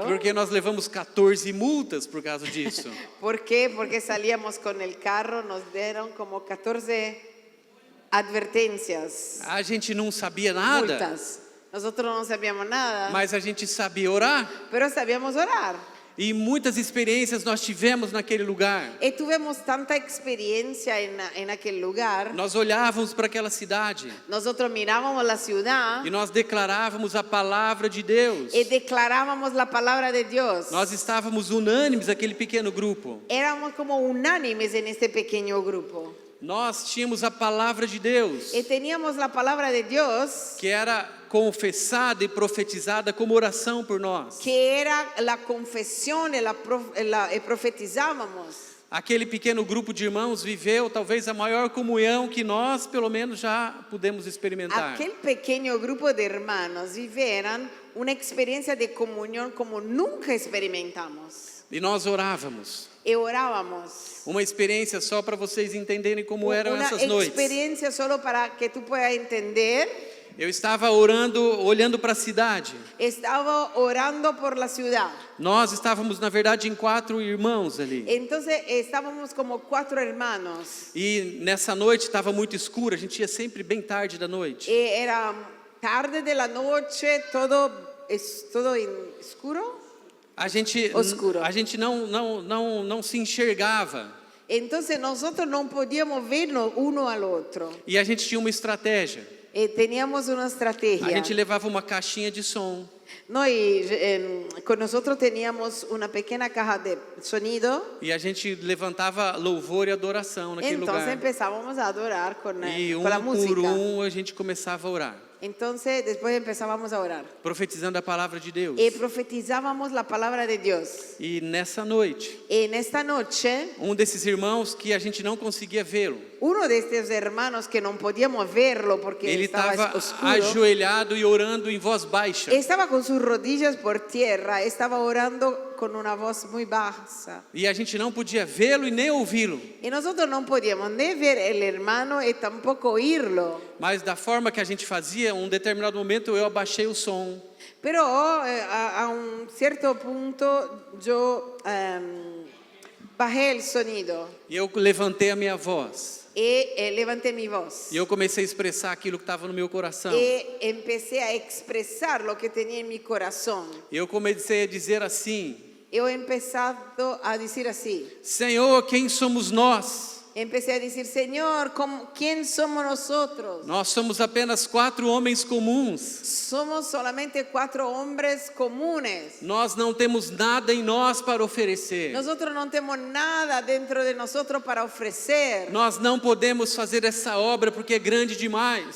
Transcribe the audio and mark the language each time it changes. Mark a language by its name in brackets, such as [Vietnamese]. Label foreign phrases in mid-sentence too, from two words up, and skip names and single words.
[Portuguese] porque nós levamos 14 multas por causa disso. [Spanish] ¿Por qué? Porque salíamos con el carro, nos dieron como 14 advertencias, [Portuguese] A gente não sabia nada, [Spanish] multas. Nosotros no sabíamos nada, [Portuguese] mas a gente sabia orar. [Spanish] pero sabíamos orar. [Portuguese] E muitas experiências nós tivemos naquele lugar. [Spanish] Y tuvimos tanta experiencia en aquel lugar. [Portuguese] Nós olhávamos para aquela cidade [Spanish] Nosotros mirábamos la ciudad [Portuguese] e nós declarávamos a palavra de Deus. [Spanish] y declarábamos la palabra de Dios. [Portuguese] Nós estávamos unânimes naquele pequeno grupo. [Spanish] Éramos como unánimes en este pequeño grupo. [Portuguese] Nós tínhamos a palavra de Deus, [Spanish] Y teníamos la palabra de Dios, [Portuguese] que era confessada e profetizada como oração por nós. [Spanish] que era la confesión y profetizábamos. [Portuguese] Aquele pequeno grupo de irmãos viveu talvez a maior comunhão que nós, pelo menos, já pudemos experimentar. [Spanish] Aquel pequeño grupo de hermanos vivieron una experiencia de comunión como nunca experimentamos. [Portuguese] E nós orávamos. [Spanish] Y orábamos. [Portuguese] Uma experiência só para vocês entenderem como eram [Spanish] Una [Portuguese] essas noites. [Spanish] experiencia solo para que tú puedas entender. [Portuguese] Eu estava orando, olhando para a cidade. [Spanish] Estaba orando por la ciudad. [Portuguese] Nós estávamos, na verdade, em 4 irmãos ali. [Spanish] Entonces estábamos como 4 hermanos. [Portuguese] E nessa noite estava muito escuro, a gente ia sempre bem tarde da noite. [Spanish] Era tarde de la noche, todo escuro. Oscuro. [Portuguese] A gente não se enxergava. [Spanish] Entonces nosotros no podíamos vernos uno al otro. [Portuguese] E a gente tinha uma estratégia. [Spanish] Teníamos una [Portuguese] A [Spanish] estrategia. [Portuguese] gente levava uma caixinha de som. [Spanish] Con nosotros teníamos una pequeña caja de sonido. [Portuguese] E a gente levantava louvor e adoração naquele [Spanish] Entonces [Portuguese] lugar. [Spanish] empezamos a adorar [Portuguese] E [Spanish] con la por música. [Portuguese] a gente começava a orar, [Spanish] Entonces después empezábamos a orar. [Portuguese] profetizando a palavra de Deus. [Spanish] Y profetizábamos la palabra de Dios. [Portuguese] E nessa noite, [Spanish] En esta noche, [Portuguese] um desses irmãos que a gente não conseguia vê-lo, [Spanish] uno de estos hermanos que no podíamos verlo porque [Portuguese] ele [Spanish] estaba [Portuguese] estava [Spanish] oscuro, [Portuguese] ajoelhado e orando em voz baixa. [Spanish] estaba con sus rodillas por tierra, estaba orando con una voz muy baja. [Portuguese] E a gente não podia vê-lo e nem ouvi-lo. [Spanish] Y nosotros no podíamos ni ver el hermano y tampoco oírlo. [Portuguese] Mas da forma que a gente fazia, um determinado momento eu abaixei o som. [Spanish] Pero a un cierto punto yo bajé el sonido [Portuguese] E eu levantei a minha voz. [Spanish] y levanté mi voz. [Portuguese] E eu comecei a expressar aquilo que estava no meu coração. [Spanish] Y empecé a expresar lo que tenía en mi corazón. [Portuguese] Eu comecei a dizer assim: [Spanish] Yo he empezado a decir así. [Portuguese] Senhor, quem somos nós? [Spanish] Empecé a decir, Señor, ¿quién somos nosotros? [Portuguese] Nós somos apenas 4 homens comuns. [Spanish] Somos solamente 4 hombres comunes. [Portuguese] Nós não temos nada em nós para oferecer. [Spanish] Nosotros no tenemos nada dentro de nosotros para ofrecer. [Portuguese] Nós não podemos fazer essa obra porque é grande demais.